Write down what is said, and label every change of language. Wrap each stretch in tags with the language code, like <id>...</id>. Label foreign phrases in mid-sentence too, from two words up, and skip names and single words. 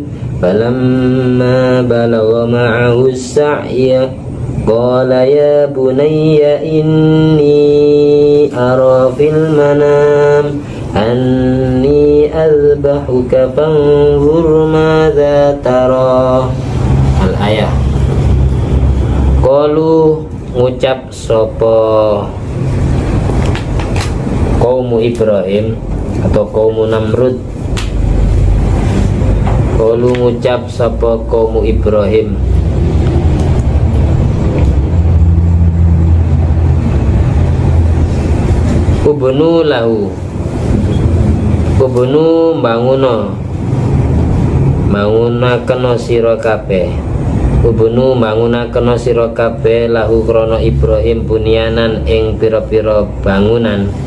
<ar>فلما بلغ معه السعي قال يا بني إني أرى في المنام أني أذبحك فانظر ماذا ترى. Al-ayah.</ar> <jv>Qalu ngucap sapa kaum Ibrahim atau kaum Namrud. Qalu ngucap sapa kaum Ibrahim,</jv> <ar>ابنوا له,</ar> <jv>ubnu bangunaken sira kabeh, ubnu bangunaken sira kabeh lahu krana Ibrahim bunyanan ing pira-pira bangunan.</jv>